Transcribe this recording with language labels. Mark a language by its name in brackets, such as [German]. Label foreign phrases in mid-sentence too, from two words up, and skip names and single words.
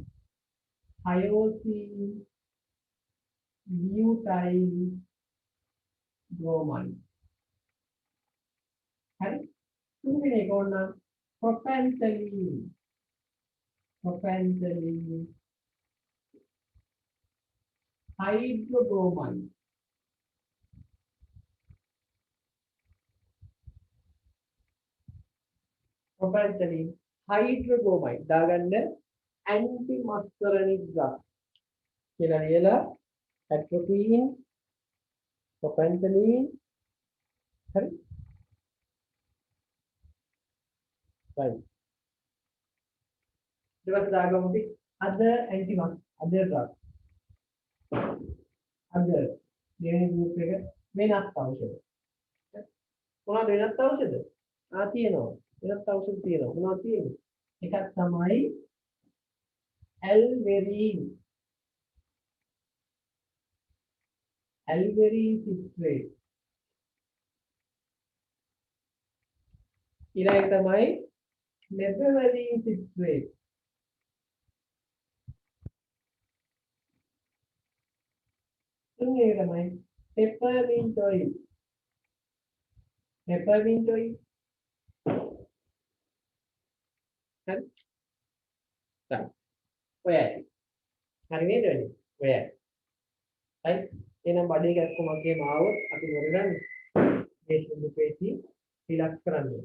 [English] Hyoscine butyl bromide. [Sinhala] හරි? තුන්වෙනි එක ඕන ප්‍රොපැන්සලින්. [English] ප්‍රොපැන්සලින් hydrobromide. Propantolene, hydrobromide. [Sinhala] දාගන්න [English] anti-muscarinic drug. [Sinhala] කියලා ලියලා [English] atropine, propantolene, [Sinhala] හරි? [English] right. [Sinhala] ඊට පස්සේ දාගමු අපි [English] other other drug. [Sinhala] other දෙවෙනි group එක වෙනත් ඖෂධ. මොනවද වෙනත් ඖෂධ? තියෙනවා. වෙනත් ඖෂධ තියෙනවා. මොනවද තියෙන්නේ? එකක් තමයි alverine. [English] alverine citrate. [Sinhala] ඊළඟ තමයි [English] meperidine citrate. [Sinhala] තුන්වෙනි තමයි [English] peppermint oil. peppermint oil. [Sinhala] හරි. ඔයයි. හරි නේද වෙන්නේ? ඔයයි. හරි. එහෙනම් බඩේ කැක්කමක් එහෙම ආවොත් අපි මොකද කරන්නේ? මේ සුදු පේශි රිලැක්ස් කරන්න ඕනේ.